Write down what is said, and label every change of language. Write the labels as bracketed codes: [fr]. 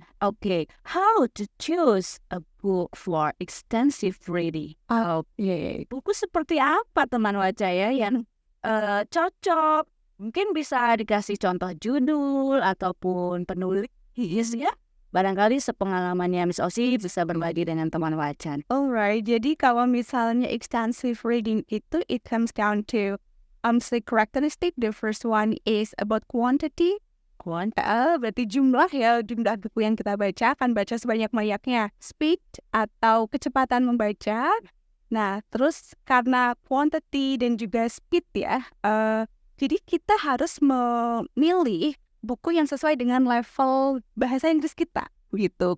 [en] Oke, how to choose a book for extensive reading? [id] Oke, buku seperti apa teman Waca ya yang cocok? Mungkin bisa dikasih contoh judul ataupun penulis ya. Barangkali sepengalamannya Miss Osi bisa berbagi dengan teman Wacan. [en] Alright, [id] jadi kalau misalnya [en] extensive reading itu it comes down to the characteristic. The first one is about quantity. [id] Berarti jumlah buku yang kita baca, akan baca sebanyak-banyaknya. Speed atau kecepatan membaca. Nah, terus karena quantity dan juga speed ya, jadi kita harus memilih buku yang sesuai dengan level bahasa Inggris kita. gitu.